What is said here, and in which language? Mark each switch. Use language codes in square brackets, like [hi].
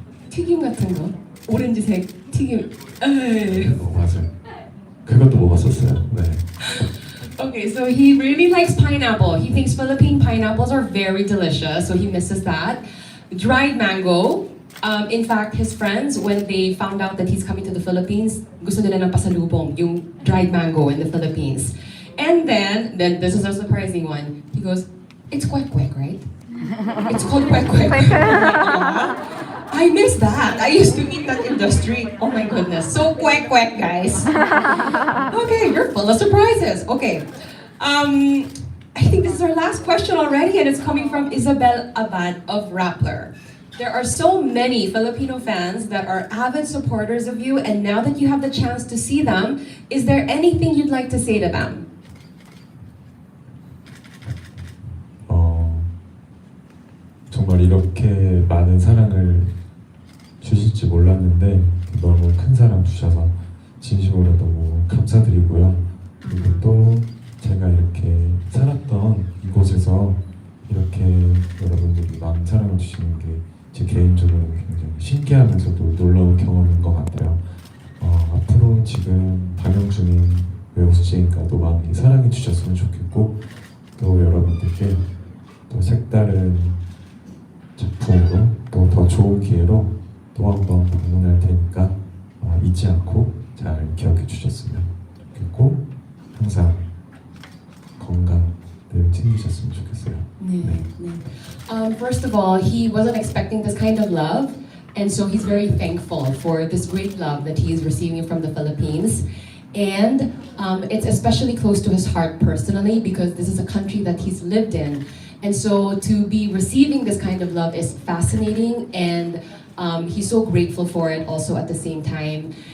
[ko] 튀김 같은 거, 오렌지색 튀김. 맞아요. 그것도 먹었었어요. 네. [en] Okay, so he really likes pineapple. He thinks Philippine pineapples are very delicious, so he misses that. Dried mango. In fact, his friends, when they found out that he's coming to the Philippines, [tl] gusto nila ng pasalubong, yung [en] dried mango in the Philippines. And then this is a surprising one. He goes, it's kwek, right? It's called kwek. I miss that. I used to eat that in the street. Oh my goodness. So kwek, guys. Okay, you're full of surprises. Okay. I think this is our last question already, and it's coming from Isabel Abad of Rappler. There are so many Filipino fans that are avid supporters of you, and now that you have the chance to see them, is there anything you'd like to say to them? [ko] 정말 이렇게 많은 사랑을 주실지 몰랐는데 너무 큰 사랑 주셔서 진심으로 너무 감사드리고요. 그리고 또 제가 이렇게 살았던 이곳에서 이렇게 여러분들이 많은 사랑을 주시는 게 제 개인적으로 굉장히 신기하면서도 놀라운 경험인 것 같아요. 앞으로 지금 방영 중인 외국수제인가도 많이 사랑해 주셨으면 좋겠고 또 여러분들께 또 색다른 작품으로 또 더 좋은 기회로 또 한 번 방문할 테니까 잊지 않고 잘 기억해 주셨으면 좋겠고 항상 건강 늘 챙기셨으면 좋겠어요. 네. [en] First of all, he wasn't expecting this kind of love, and so he's very thankful for this great love that he is receiving from the Philippines. And it's especially close to his heart personally because this is a country that he's lived in. And so to be receiving this kind of love is fascinating, and he's so grateful for it also at the same time.